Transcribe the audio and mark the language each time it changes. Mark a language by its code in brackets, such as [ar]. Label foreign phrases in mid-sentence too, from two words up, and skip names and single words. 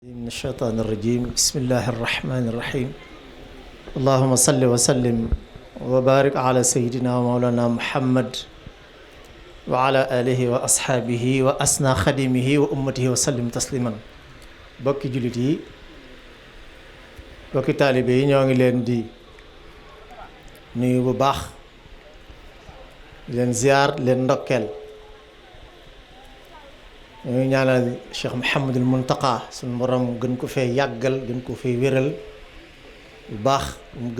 [ar] من الشيطان الرجيم بسم الله الرحمن الرحيم اللهم صل وسلم وبارك على سيدنا ومولانا محمد وعلى آله وأصحابه وأسنى خديمه وأمته وسلم تسليما [wo] bokki jullit yi bokki taalibe yi ñoo ngi leen di nuyu bu baax leen ziar leen ndokkeel ñu ñaanal Cheikh Mouhamadul Muntaqa suñu borom gën ko fee yàggal gën ko fee wéral bu baax mu gën